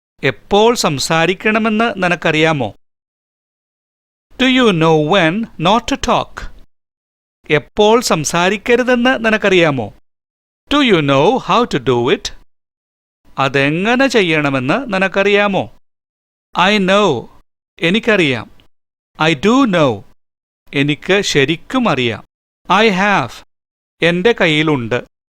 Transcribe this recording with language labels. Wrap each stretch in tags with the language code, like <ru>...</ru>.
<ml>എപ്പോൾ സംസാരിക്കണമെന്ന് നിനക്കറിയാമോ?</ml> <en>Do you know when not to talk?</en> <ml>എപ്പോൾ സംസാരിക്കരുതെന്ന് നിനക്കറിയാമോ?</ml> <en>Do you know how to do it?</en> <ml>അതെങ്ങനെ ചെയ്യണമെന്ന് നിനക്കറിയാമോ?</ml> <en>I know.</en> <ml>എനിക്കറിയാം.</ml> <en>I do know.</en> <ml>എനിക്ക് ശരിക്കും അറിയാം.</ml> <en>I have.</en> <ml>എൻ്റെ കയ്യിലുണ്ട്.</ml>